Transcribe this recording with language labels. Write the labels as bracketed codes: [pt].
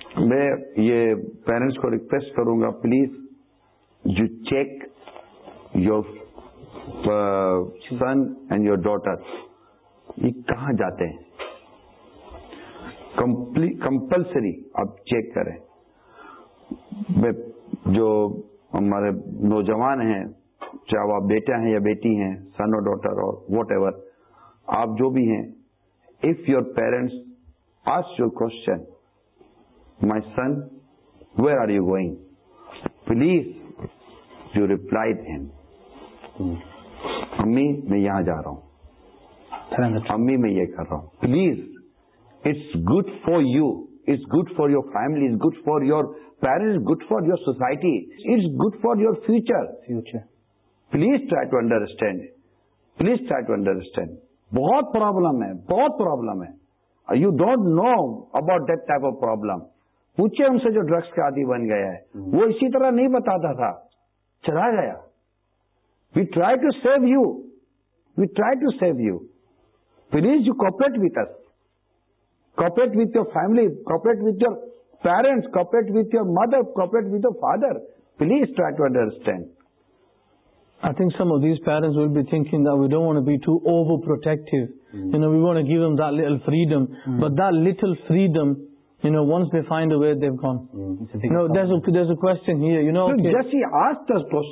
[ur] میں یہ پیرنٹس کو ریکویسٹ کروں گا, [en] please you check your son and your daughter, [ur] یہ کہاں جاتے ہیں, کمپلسری آپ چیک کریں. میں جو ہمارے نوجوان ہیں, چاہے وہ آپ بیٹا ہیں یا بیٹی ہیں, سن اور ڈاٹر اور واٹ ایور آپ جو بھی ہیں, [en] if your parents ask your question, my son where are you going, please you reply to him, [ur] ammi main yahan ja raha hu, [en] ammi main ye kar raha hu, please it's good for you, it's good for your family, it's good for your parents, good for your society, it's good for your future. please try to understand [ur] bahut problem hai [en] you don't know about that type of problem. [ur] پوچھے ان سے جو drugs کے عادی بن گیا ہے, وہ اسی طرح نہیں بتاتا تھا, چلا گیا. [en] We try to save you please you cooperate with us, cooperate with your family, cooperate with your parents, cooperate with your mother, cooperate with your father, please try to understand. I think some of these parents will be thinking that we don't want to be too over protective, you know we want to give them that little freedom, but that little freedom, you know, once they find a way, they've gone. There's a question here, you know.